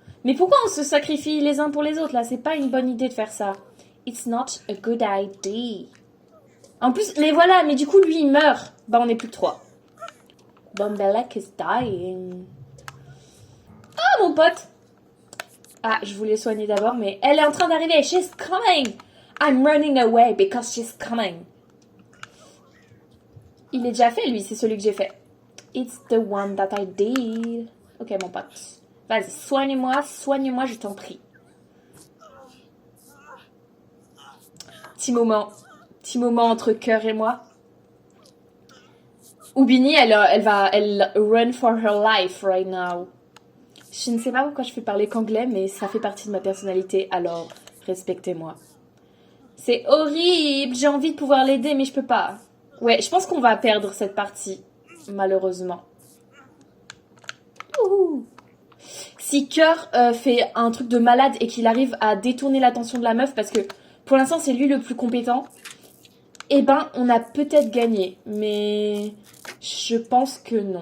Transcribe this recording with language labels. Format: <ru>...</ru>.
<fr>Mais pourquoi on se sacrifie les uns pour les autres, là? C'est pas une bonne idée de faire ça.</fr> <en>It's not a good idea.</en> <fr>En plus, mais voilà, mais du coup, lui, il meurt. Bah, on est plus que 3. Bombelec</fr> <en>is dying.</en> <fr>Ah, mon pote! Ah, je voulais soigner d'abord, mais elle est en train d'arriver.</fr> <en>She's coming! I'm running away because she's coming.</en> <fr>Il est déjà fait, lui, c'est celui que j'ai fait.</fr> <en>It's the one that I did.</en> <fr>Ok, mon pote. Vas-y, soigne-moi, je t'en prie. Petit moment entre cœur et moi.</fr> <en>Oubini,</en> <fr>elle</fr> <en>run for her life right now.</en> <fr>Je ne sais pas pourquoi je fais parler qu'anglais, mais ça fait partie de ma personnalité, alors respectez-moi. C'est horrible, j'ai envie de pouvoir l'aider, mais je peux pas. Ouais, je pense qu'on va perdre cette partie, malheureusement. Ouh. Si Cœur fait un truc de malade et qu'il arrive à détourner l'attention de la meuf, parce que pour l'instant c'est lui le plus compétent, eh ben on a peut-être gagné, mais je pense que non.</fr>